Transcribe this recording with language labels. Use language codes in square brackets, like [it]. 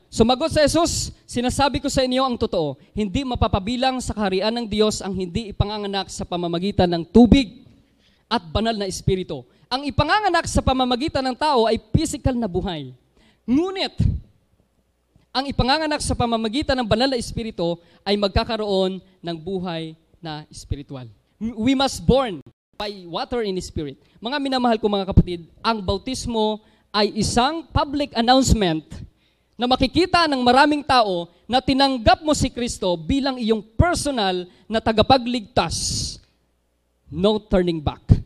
[tl] Sumagot sa Jesus, sinasabi ko sa inyo ang totoo, hindi mapapabilang sa kaharian ng Diyos ang hindi ipanganganak sa pamamagitan ng tubig at banal na espiritu. Ang ipanganganak sa pamamagitan ng tao ay physical na buhay. Ngunit, ang ipanganganak sa pamamagitan ng banal na espiritu ay magkakaroon ng buhay na espiritual. [en] We must born by water and spirit. [tl] Mga minamahal ko mga kapatid, ang bautismo ay isang public announcement na makikita ng maraming tao na tinanggap mo si Kristo bilang iyong personal na tagapagligtas. [en] No turning back.